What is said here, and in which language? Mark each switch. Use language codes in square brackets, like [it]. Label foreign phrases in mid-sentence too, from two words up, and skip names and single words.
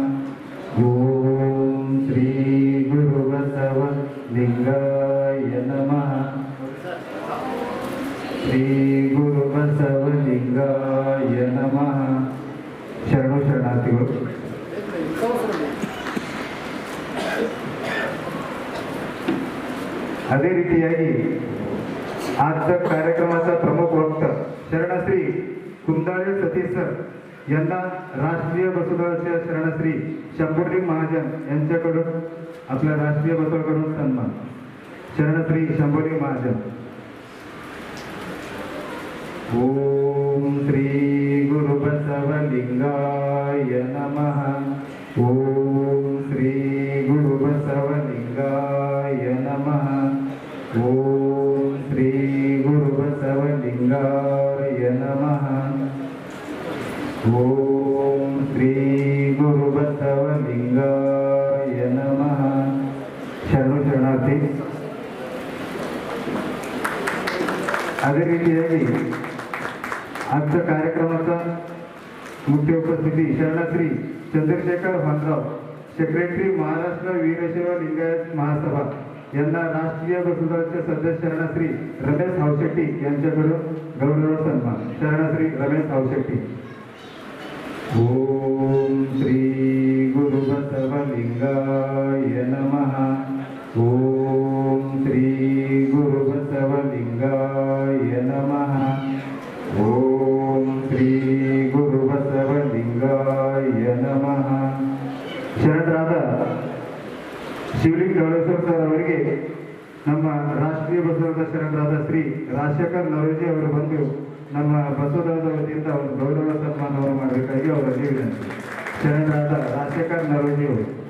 [sa] ಓಂ ಶ್ರೀ ಗುರು ಬಸವಲಿಂಗಾಯ ನಮಃ. ಶ್ರೀ ಗುರು ಬಸವಲಿಂಗಾಯ ನಮಃ. [kn] ಶರಣಾರ್ಥಿಗಳು. ಅದೇ ರೀತಿಯಾಗಿ [mr] आजच्या कार्यक्रमाचा प्रमुख वक्ता शरणश्री कुंदाळे सतीश सर यांना राष्ट्रीय बसवदळाचे शरणश्री शंभूलिंग महाजन यांच्याकडून आपल्या राष्ट्रीय बसवकडून सन्मान. [sa] शरणश्री शंभूलिंग महाजन. ओम श्री गुरु बसवलिंगाय नमः. ओम श्री गुरु बसवलिंगाय नमः. ओम श्री गुरु बसवलिंगाय नमः. ओम श्री गुरु बसवलिंगाय नमः. [mr] शरणार्थी. [kn] ಅದೇ ರೀತಿಯಾಗಿ [mr] आजच्या कार्यक्रमाचा मुख्य उपस्थिती शरणश्री चंद्रशेखर भानराव सेक्रेटरी महाराष्ट्र वीरशैव लिंगायत महासभा यांना राष्ट्रीय बसवदळाचे सदस्य शरणश्री रमेश हावशेट्टी यांच्याकडून गौरव सन्मान. [sa] शरणश्री रमेश हावशेट्टी. ओम श्री गुरु बसवलिंगाय नमः. ओम श्री गुरु बसवलिंगाय नमः. ओम श्री गुरु बसवलिंगाय नमः. [kn] ಶರಣರಾದ ಶಿವಲಿಂಗ ಡವಳೇಶ್ವರ ಸರ್ ಅವರಿಗೆ ನಮ್ಮ ರಾಷ್ಟ್ರೀಯ ಬಸವದಳದ ಶರಣರಾದ ಶ್ರೀ ರಾಜಶೇಖರ್ ನರೋಜಿ ಅವರು ಬಂದು ನಮ್ಮ ಬಸವದಳದ ವತಿಯಿಂದ ಒಂದು ಗೌರವ ಸನ್ಮಾನವನ್ನು ಮಾಡಬೇಕಾಗಿ ಅವರಲ್ಲಿ ವಿನಂತಿ. ಶರಣರಾದ ರಾಜಶೇಖರ್ ನರೋಜಿ ಅವರು.